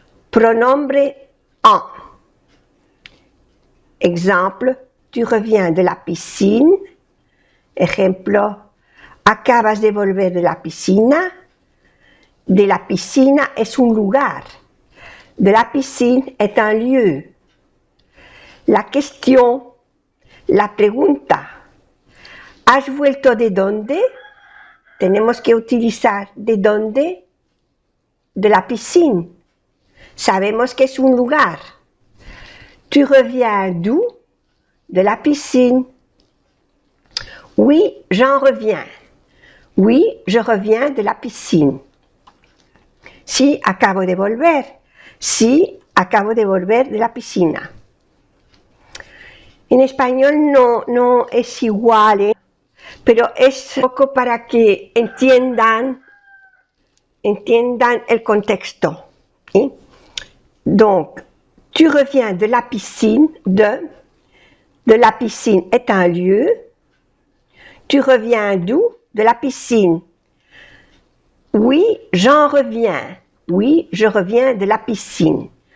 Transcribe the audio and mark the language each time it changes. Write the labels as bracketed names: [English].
[Spanish] Pronombre en. [French] Exemple, tu reviens de la piscine. [Spanish] Ejemplo, acabas de volver de la piscina. De la piscina es un lugar. [French] De la piscine est un lieu. La question, [Spanish] la pregunta, ¿has vuelto de dónde? Tenemos que utilizar de dónde, [French] de la piscine. [Spanish] Sabemos que es un lugar. [French] Tu reviens d'où? De la piscine. Oui, j'en reviens. Oui, je reviens de la piscine. [Spanish] Sí, acabo de volver. Sí, acabo de volver de la piscina. En español no es igual, pero es un poco para que entiendan el contexto. ¿Sí? [French] Donc, tu reviens de la piscine, de la piscine est un lieu. Tu reviens d'où? De la piscine. Oui, j'en reviens. Oui, je reviens de la piscine.